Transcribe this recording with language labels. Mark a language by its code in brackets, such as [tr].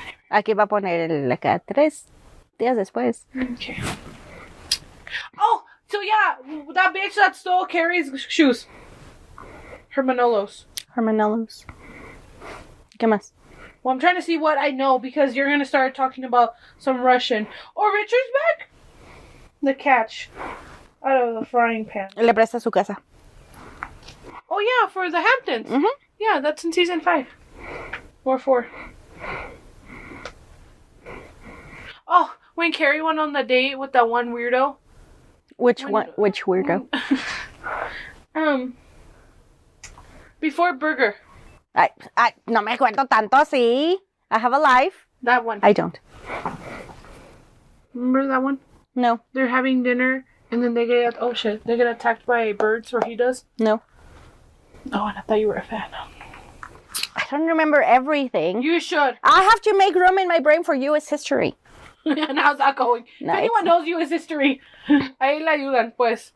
[es] Aquí va a poner acá 3 días después. [en] Okay. Oh, so yeah, that bitch that stole Carrie's shoes. Her Manolos. [es] ¿Qué más? [en] Well, I'm trying to see what I know because you're going to start talking about some Russian. Oh, Richard's back? The catch. Out of the frying pan. [es] Le presta su casa. [en] Oh, yeah, for the Hamptons. Mm-hmm. Yeah, that's in season 5. Or 4. Oh, when Carrie went on the date with that one weirdo. Which weirdo? Before Burger. [es] I no me acuerdo tanto así. [en] I have a life. That one. I don't. Remember that one? No. They're having dinner and then they get attacked by birds, or he does. No. Oh, and I thought you were a fan. I don't remember everything. You should. I have to make room in my brain for U.S. history. And how's that going? No, if anyone knows U.S. [es] history, ahí la ayudan, pues.